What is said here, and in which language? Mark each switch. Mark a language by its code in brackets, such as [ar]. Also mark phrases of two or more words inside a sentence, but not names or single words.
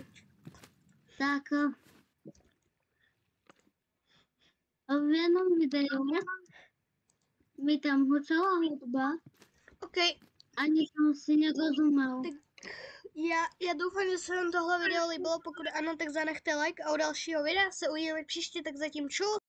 [cs] Tak v jednom videu mi tam hučala hudba. [sk] OK, Ani som si nerozumel. tak ja dúfam, že sa vám [cs] tohle video líbilo. Pokud ano, tak zanechte like a u dalšího videa se uvidíme příště, tak zatím čus.